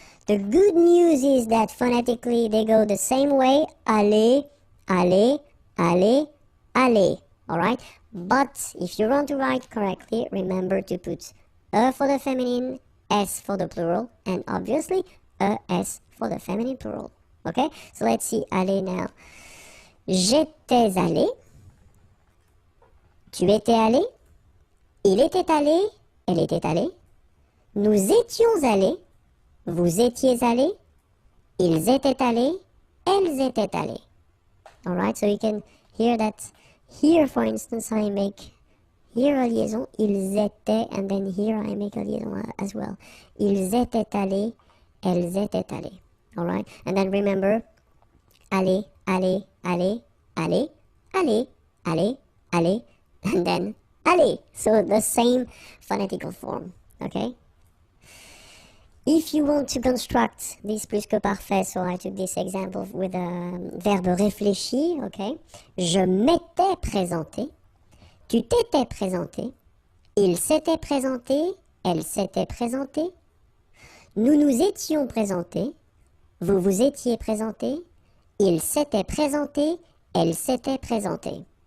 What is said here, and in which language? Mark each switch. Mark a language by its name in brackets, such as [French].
[English] The good news is that phonetically they go the same way, [French] aller, aller, aller, aller, [English] alright? But if you want to write correctly, remember to put for the feminine, s for the plural, and obviously s for the feminine plural. Okay, so let's see aller now. [French] J'étais allé, tu étais allé, il était allé, elle était allée, nous étions allés, vous étiez allés, ils étaient allés, elles étaient allées. [English] Alright, so you can hear that here, for instance, I make here a liaison, [French] ils étaient, [English] and then here I make a liaison as well. [French] Ils étaient allés, elles étaient allées. [English] Alright, and then remember, [French] aller, aller, aller, aller, [English] aller, aller, aller, and then aller. So the same phonetical form, okay? If you want to construct this plus que parfait, so I took this example with a verbe réfléchi, okay? [French] Je m'étais présenté, tu t'étais présenté, il s'était présenté, elle s'était présentée, nous nous étions présentés, vous vous étiez présenté, il s'était présenté, elle s'était présentée.